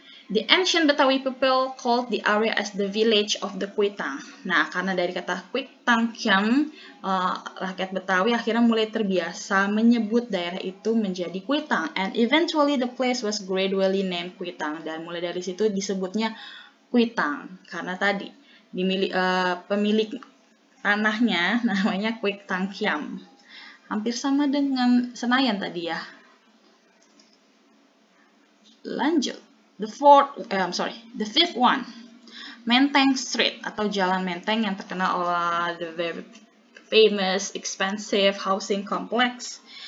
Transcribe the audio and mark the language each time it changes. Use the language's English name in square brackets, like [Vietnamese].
[English] The ancient Betawi people called the area as the village of the Kuitang. [Indonesian] Nah, karena dari kata Kuitang Kiam, rakyat Betawi akhirnya mulai terbiasa menyebut daerah itu menjadi Kuitang. [English] And eventually the place was gradually named Kuitang. [Indonesian] Dan mulai dari situ disebutnya Kuitang. Karena tadi pemilik tanahnya namanya Kuitang Kiam. Hampir sama dengan Senayan tadi ya. Lanjut. [English] The fifth one, Menteng Street [Indonesian] atau Jalan Menteng yang terkenal oleh [English] the very famous expensive housing complex.